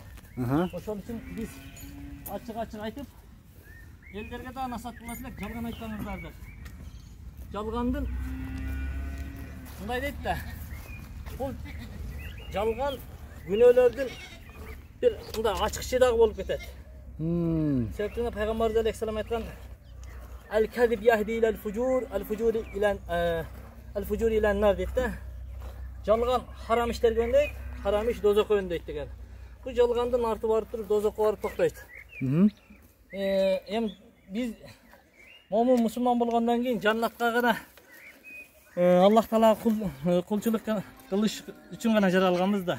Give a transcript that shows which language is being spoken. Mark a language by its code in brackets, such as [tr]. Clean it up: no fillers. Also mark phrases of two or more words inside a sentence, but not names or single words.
[ky] Ошол үчүн биз ачык айтып, элдерге да насааттуулар элек жалган айтпаңыздар деп. Жалгандын мындай дейт да. Бул жалган күнөөлөрдүн бир мындай ачыкчы дагы болуп кетет. Себептен Пайгамбарыбыз алейхиссалам айткан: [ar] "الكذب يهدي إلى الفجور، الفجور إلى النار" [ky] дейт да. Жалган харам иштерге өндөйт, харам иш дозокко өндөйт деген. Бул жалгандын арты барып туруп дозокко барып токтойт. Эми биз момун мусулман болгондон кийин жаннатка гана Аллах Таала кулчулук кылыш үчүн гана жаралганбыз да.